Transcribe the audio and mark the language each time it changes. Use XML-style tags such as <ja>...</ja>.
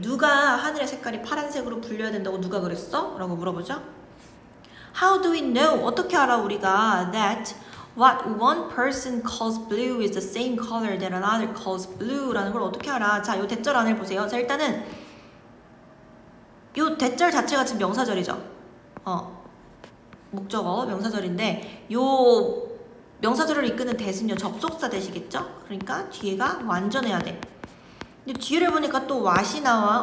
<ko>누가 하늘의 색깔이 파란색으로 불려야 된다고 누가 그랬어? 라고 물어보죠.</ko> <en>How do we know?</en> <ko>어떻게 알아 우리가</ko> <en>that what one person calls blue is the same color that another calls blue</en> <ko>라는 걸 어떻게 알아? 자, 요 대절 안을 보세요. 자, 일단은 요 대절 자체가 지금 명사절이죠. 목적어 명사절인데 요 명사절을 이끄는 대신요 접속사 대시겠죠? 그러니까 뒤에가 완전해야 돼. 근데 뒤를 보니까 또 what이 나와.</ko>